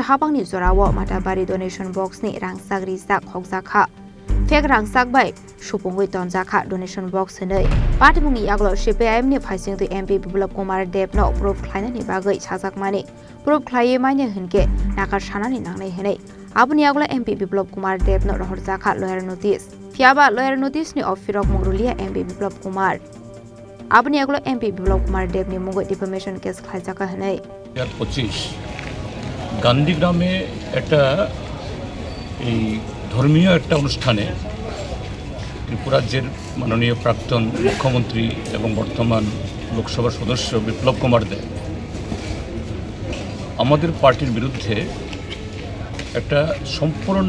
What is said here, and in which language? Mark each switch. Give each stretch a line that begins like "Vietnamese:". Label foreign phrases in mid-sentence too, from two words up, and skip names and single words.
Kok Borok: Habang ni Zorawo Matabari
English: donation box
Kok Borok: ni Rangsak Risa Khoksaka Fek Rangsak bai Shupungoi Tonjaka
English: donation box
Kok Borok: nei Patmungi Yaglo CPIM ni Phaising tu MP Biplop Kumar Dev no proof khlaina ni bagai chhajakmani proof khlai maine hinke nakar sanani nangnai henei Abuni Yaglo MP Biplop Kumar Dev no rohorjaka
English: lawyer notice
Kok Borok: Fiaba
English: lawyer notice
Kok Borok: ni ofirok mungrulia MP Biplop Kumar Abuni Yaglo MP Biplop Kumar Dev ni mungoi
English: defamation case
Kok Borok: khlaijaka henei
Bangla: 2025 গান্ধীগ্রামে একটা এই ধর্মীয় একটা অনুষ্ঠানে ত্রিপুরা রাজ্যের মাননীয় প্রাক্তন মুখ্যমন্ত্রী এবং বর্তমান লোকসভার সদস্য বিপ্লব কুমার দেব আমাদের পার্টির বিরুদ্ধে একটা সম্পূর্ণ